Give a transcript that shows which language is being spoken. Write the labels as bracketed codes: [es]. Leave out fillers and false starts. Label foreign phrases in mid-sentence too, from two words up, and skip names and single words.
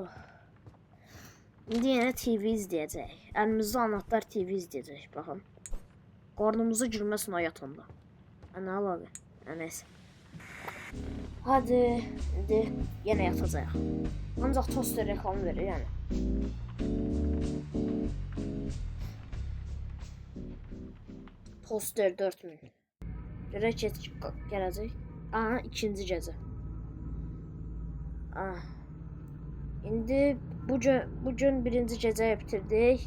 [tr] Şimdi yine TV izleyecek. Elimizde anahtar TV izleyecek. Bakın. Karnımıza girmesin o yatağında. Ne alalım? Neyse. Hadi yine yatacağız. Ancak toster reklamı verir yani. Toster 4000. [az] Görək gələcək. Aha, ikinci gecə. İndi bugün birinci gecəyi bitirdik.